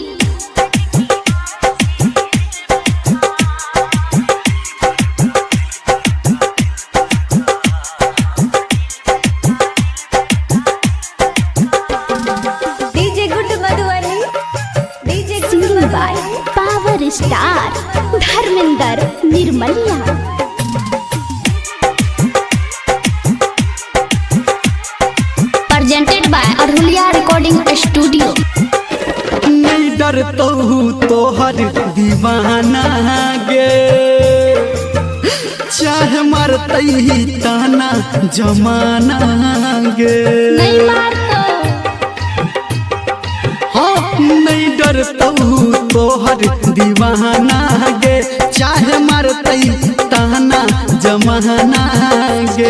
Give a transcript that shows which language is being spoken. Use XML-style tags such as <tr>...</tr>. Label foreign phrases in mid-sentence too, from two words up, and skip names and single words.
<mai>डीजे गुड मधुबनी। डीजे</mai> <en>Singing by Power Star Dharmender Nirmaliya. Presented by Arhulia Recording Studio.</en> <mai>नहीं डरतो तोहर दीवाना गे, चाहे मरतई ताना जमाना गे। नहीं मार तो हाँ नहीं डरतो तोहर दीवाना गे, चाहे मरतई ताना जमाना गे।</mai>